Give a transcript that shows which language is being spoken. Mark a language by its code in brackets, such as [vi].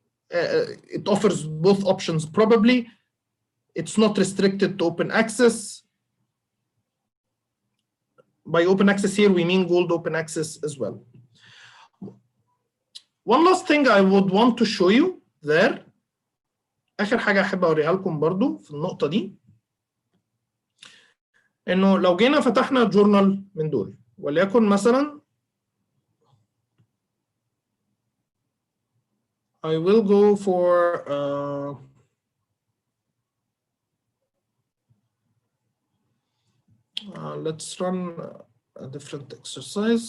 [en] It offers both options probably. It's not restricted to open access. By open access here, we mean gold open access as well. One last thing I would want to show you there. [ar] آخر حاجة أحب أوريها لكم برضو في النقطة دي. إنه لو جينا فتحنا جورنال من دول وليكن مثلا [en] I will go for let's run a different exercise.